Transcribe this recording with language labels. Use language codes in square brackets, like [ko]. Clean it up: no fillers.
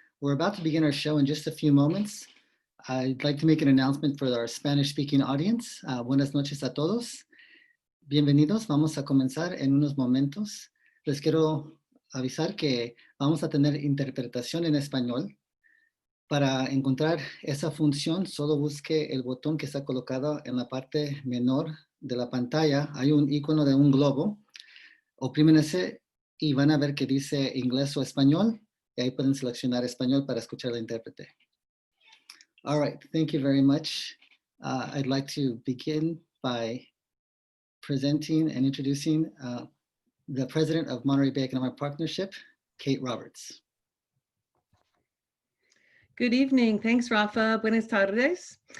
[en] We're about to begin our show in just a few moments. I'd like to make an announcement for our Spanish-speaking audience. [es] Buenas noches a todos. Bienvenidos. Vamos a comenzar en unos momentos. Les quiero avisar que vamos a tener interpretación en español. Para encontrar esa función, solo busque el botón que está colocado en la parte menor de la pantalla. Hay un icono de un globo. Oprimen ese y van a ver que dice inglés o español, y ahí pueden seleccionar español para escuchar la intérprete. [en] All right, thank you very much. I'd like to begin by presenting and introducing the president of Monterey Bay Economic Partnership, Kate Roberts. Good evening. Thanks, Rafa. [es] Buenas tardes.